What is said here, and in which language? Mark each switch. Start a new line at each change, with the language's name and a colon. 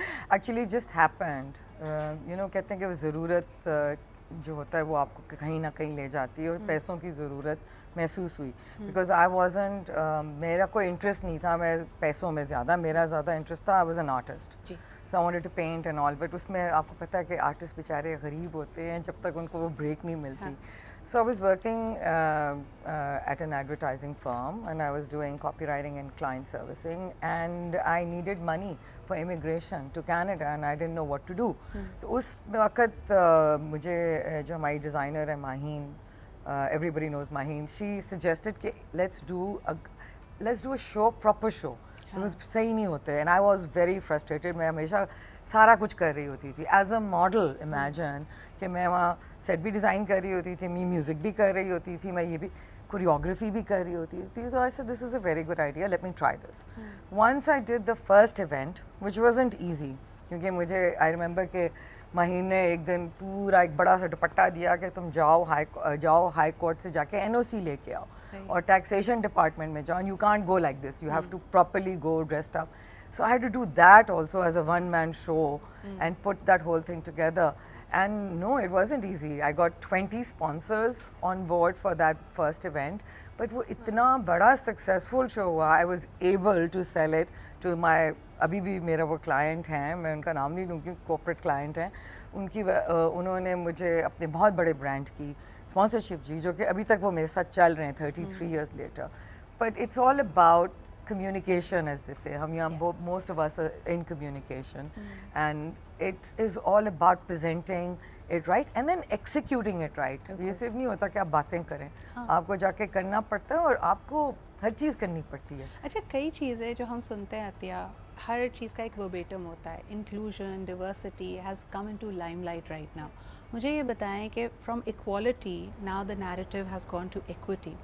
English: actually just happened,
Urdu: کہتے ہیں کہ وہ ضرورت جو ہوتا ہے وہ آپ کو کہیں نہ کہیں لے جاتی ہے، اور پیسوں کی ضرورت محسوس ہوئی
English: because I wasn't,
Urdu: میرا کوئی انٹرسٹ نہیں تھا میں پیسوں میں زیادہ، میرا زیادہ انٹرسٹ تھا،
English: I was an artist. So I wanted to paint and all, but
Urdu: اس میں آپ کو پتہ ہے کہ آرٹسٹ بیچارے غریب ہوتے ہیں جب تک ان کو وہ بریک نہیں ملتی.
English: So I was working at an advertising firm and I was doing copywriting and client servicing, and I needed money for immigration to Canada and I didn't know what to do.
Urdu: تو اس وقت مجھے جو ہماری designer ہے Maheen,
English: everybody knows Maheen, she suggested کہ let's do a show, proper show.
Urdu: صحیح نہیں ہوتے
English: And I was very frustrated.
Urdu: میں ہمیشہ سارا کچھ کر رہی ہوتی تھی
English: As a model.
Urdu: امیجن کہ میں وہاں سیٹ بھی ڈیزائن کر رہی ہوتی تھی، میں میوزک بھی کر رہی ہوتی تھی، میں یہ بھی کوریوگرافی بھی کر رہی ہوتی تھی.
English: تو I said this is a very good idea, let me try this. Once I did the first event which wasn't easy,
Urdu: کیونکہ مجھے آئی ریمبر کہ مہین نے ایک دن پورا ایک بڑا سا دوپٹہ دیا کہ تم جاؤ ہائی کورٹ سے جا کے NOC لے کے آؤ اور ٹیکسیشن ڈپارٹمنٹ میں جاؤ.
English: You can't go like this, you have to properly go dressed up. So I had to do that also as a one-man show and put that whole thing together. And no, it wasn't easy. I got 20 sponsors on board for that first event.
Urdu: But وہ اتنا بڑا successful show ہوا,
English: I was able to sell it to my,
Urdu: ابھی بھی میرا وہ client ہیں, میں ان کا نام نہیں لوں کیونکہ corporate client ہیں, انہوں نے مجھے اپنے بہت بڑے برانڈ کی اسپانسرشپ دی, جو کہ ابھی تک وہ میرے ساتھ چل رہے ہیں
English: 33 years later. But it's all about communication, as they say.
Urdu: ہم یہاں
English: most of us are in communication, and it is all about presenting it right and then executing it right.
Urdu: یہ صرف نہیں ہوتا کہ آپ باتیں کریں, آپ کو جا کے کرنا پڑتا ہے اور آپ کو ہر چیز کرنی پڑتی ہے. اچھا, کئی چیزیں جو ہم سنتے ہیں عطیہ, ہر چیز کا ایک وربیٹم ہوتا ہے.
English: Inclusion, diversity has come into limelight right now.
Urdu: مجھے یہ بتائیں کہ
English: From equality now the narrative has gone to equity.